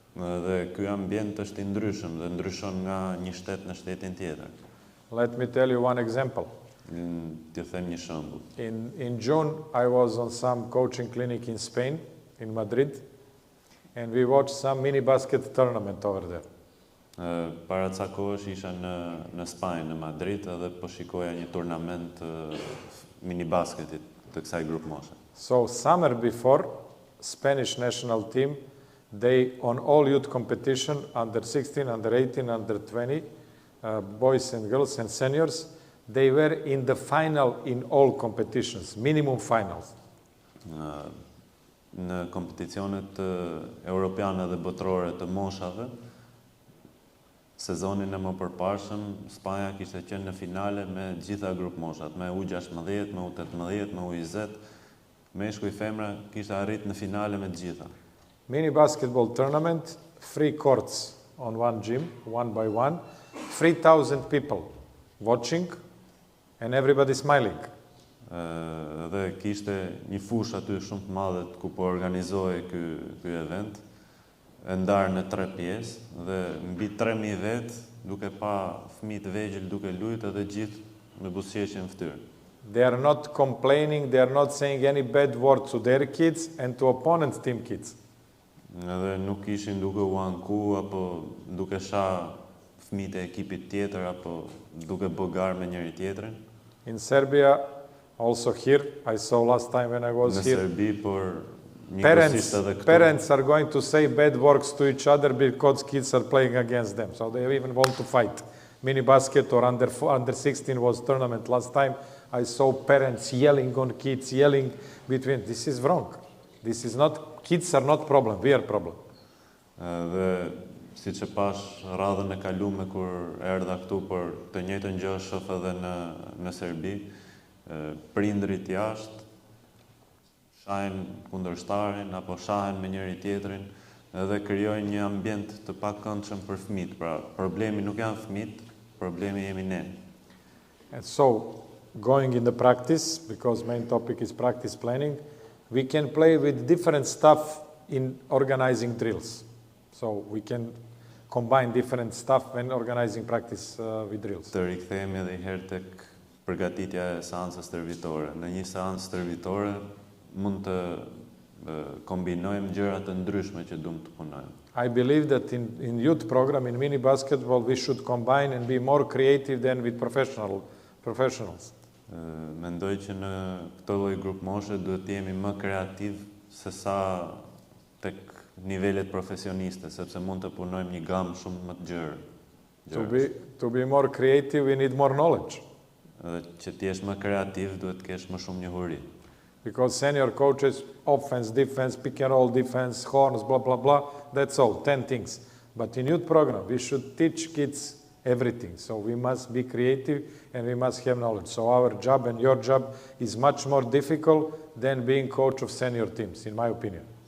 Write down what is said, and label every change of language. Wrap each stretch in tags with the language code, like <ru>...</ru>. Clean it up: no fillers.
<sq>Dhe ky ambient është I ndryshëm dhe ndryshon nga një shtet në shtetin tjetër.</sq> <en>Let me tell you one example.</en> <sq>T'ju them një shembull.</sq> <en>In June, I was on some coaching clinic in Spain, in Madrid, and we watched some mini basket tournament over there.</en> <sq>Para ca kohësh isha në Spanjë, në Madrid, edhe po shikoja një turnament mini basketit të kësaj grup moshe.</sq> <en>So summer before, Spanish national team, they on all youth competition, under 16, under 18, under 20, boys and girls and seniors, they were in the final in all competitions, minimum finals.</en> <sq>Në kompeticionet europiane dhe botërore të moshave, sezonin e mëparshëm, Spanja kishte qenë në finale me gjitha grup moshat, me U16, me U18, me U20, meshkuj femra kishte arrit në finale me gjitha.</sq> <en>Mini basketball tournament, 3 courts on one gym, 1 by 1, 3,000 people watching and everybody smiling.</en> <sq>Dhe kishte një fushë aty shumë të madhe ku po organizohej ky event, e ndarë në 3 pjesë dhe mbi 3000 vet, duke pa fëmijë të vegjël duke luajtur edhe gjithë me buzëqeshje në fytyrë.</sq> <en>They are not complaining, they are not saying any bad word to their kids and to opponent team kids.</en> <sq>Edhe nuk ishin duke u anku apo duke shah fëmijët e ekipit tjetër apo duke bogar me njëri tjetrin.</sq> <en>In Serbia, also here, I saw last time when I was</en> <sq>Në</sq> <en>here,</en> <sq>Serbi, por njëkohësisht edhe këtu.</sq> <en>parents are going to say bad words to each other because kids are playing against them. So they even want to fight. Mini basket or under 16 was tournament last time. I saw parents yelling on kids, yelling between. This is wrong. This is not, kids are not problem, we are problem.</en> <sq>Dhe siç e pash radhën e kaluar kur erdha këtu, por të njëjtën gjë shoh edhe në Serbi, prindrit jashtë shahen kundërshtarin apo shahen me njëri tjetrin edhe krijojnë një ambient të pakëndshëm për fëmijët. Pra, problemi nuk janë fëmijët, problemi jemi ne.</sq> <en>And so, going in the practice, because main topic is practice planning, we can play with different stuff in organizing drills. So we can combine different stuff when organizing practice with drills.</en> <sq>Të rikthehemi edhe një herë tek përgatitja e seancës stërvitore. Në një seancë stërvitore mund të kombinojmë gjëra të ndryshme që duam të punojmë.</sq> <en>I believe that in youth program, in mini basketball, we should combine and be more creative than with professionals.</en> <sq>Mendoj që në këtë lloj grup moshe duhet të jemi më kreativ se sa tek nivelet profesioniste, sepse mund të punojmë një gamë shumë më të gjerë.</sq> <en>To be more creative, we need more knowledge.</en> <sq>Edhe që të jesh më kreativ, duhet të kesh më shumë njohuri.</sq> <en>Because senior coaches, offense, defense, pick and roll defense, horns, blah, blah, blah, that's all, 10 things. But in youth program, we should teach kids everything. So we must be creative and we must have knowledge. So our job and your job is much more difficult than being coach of senior teams, in my opinion.</en>